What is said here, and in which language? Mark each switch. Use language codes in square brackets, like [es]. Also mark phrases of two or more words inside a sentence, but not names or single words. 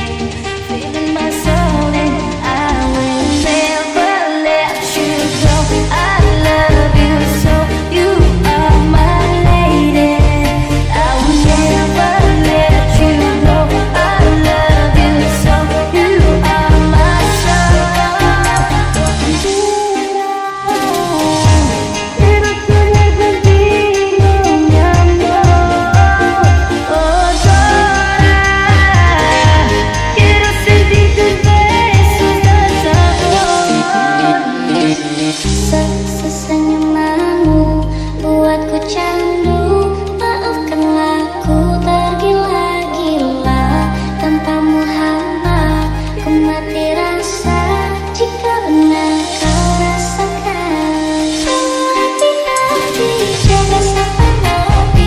[en] Feeling my soul and I will never let you go. I love you so, you are my lady. I will never let you go. I love you so, you are my soul. [es] Pero tuya contigo, mi amor. Oh, sola. Quiero sentir tus besos dan sabor. [id] Sesenyumanmu buatku candu. Maafkanlah ku tergila-gila. Tanpamu hampa ku mati rasa. Jika benar kau rasakan, hati-hati jaga sampai mati.